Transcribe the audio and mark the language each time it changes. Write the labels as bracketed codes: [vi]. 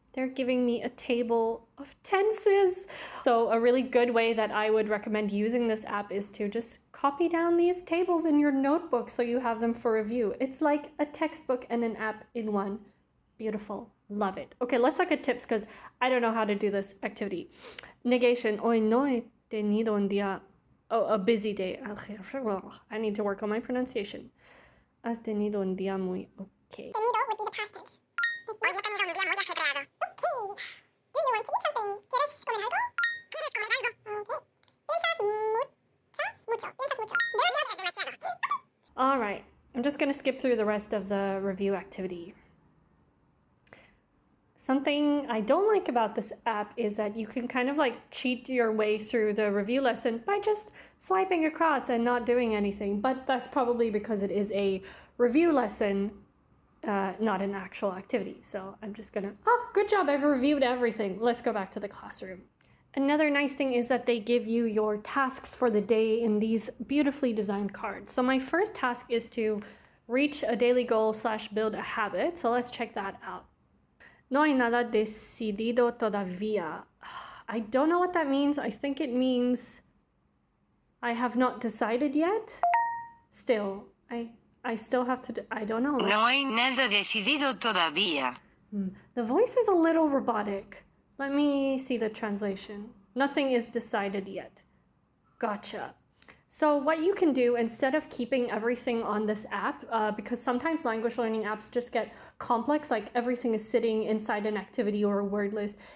[en] They're giving me a table of tenses. So a really good way that I would recommend using this app is to just copy down these tables in your notebook so you have them for review. It's like a textbook and an app in one. Beautiful. Love it. Okay, let's look at tips because I don't know how to do this activity. Negation. [es] Hoy no he tenido un día. [en] Oh, a busy day. I need to work on my pronunciation. [es] Has tenido un día muy okay. [en] Tenido would be the past tense. [es] Hoy he tenido un día muy ajetreado. [en] Okay. Do you want to eat something? [es] ¿Quieres comer algo? ¿Quieres comer algo? Okay. Piensas mucho. Piensas mucho. Piensas demasiado. [en] All right. I'm just going to skip through the rest of the review activity. Something I don't like about this app is that you can kind of like cheat your way through the review lesson by just swiping across and not doing anything. But that's probably because it is a review lesson, not an actual activity. So I'm just gonna, oh, good job, I've reviewed everything. Let's go back to the classroom. Another nice thing is that they give you your tasks for the day in these beautifully designed cards. So my first task is to reach a daily goal / build a habit. So let's check that out. [es] No hay nada decidido todavía. [en] I don't know what that means. I think it means I have not decided yet. Still, I still have to, I don't know. [es] No hay nada decidido todavía. [en] The voice is a little robotic. Let me see the translation. Nothing is decided yet. Gotcha. So what you can do instead of keeping everything on this app, because sometimes language learning apps just get complex, like everything is sitting inside an activity or a word list.